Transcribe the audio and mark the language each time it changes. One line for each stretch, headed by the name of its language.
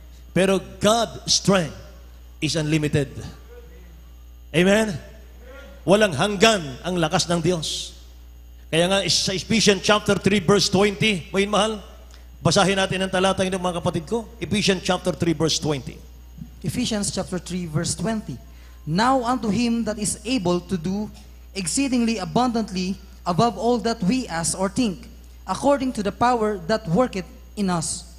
English: Pero God's strength is unlimited. Amen?
Filipino: Walang hanggan ang lakas ng Diyos. Kaya nga sa Ephesians chapter 3 verse 20, mga mahal, basahin natin ang talata ng mga kapatid ko.
English: Ephesians chapter 3 verse 20. Ephesians chapter 3 verse 20. Now unto him that is able to do exceedingly abundantly above all that we ask or think, according to the power that worketh in us.